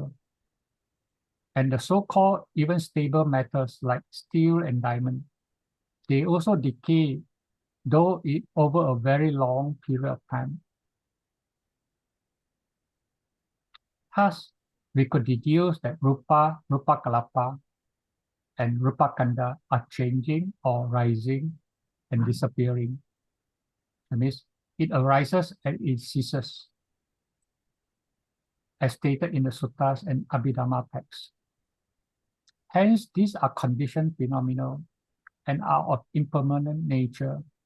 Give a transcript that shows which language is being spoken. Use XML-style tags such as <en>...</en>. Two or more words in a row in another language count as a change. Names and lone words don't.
<en>And the so-called even stable metals like steel and diamond, they also decay, though over a very long period of time. Thus, we could deduce that</en> <pi>rupa, rupa kalapa,</pi> <en>and</en> <pi>rupa kanda</pi> <en>are changing or rising and disappearing. That means it arises and it ceases, as stated in the suttas and Abhidhamma texts. Hence, these are conditioned phenomena and are of impermanent nature.</en>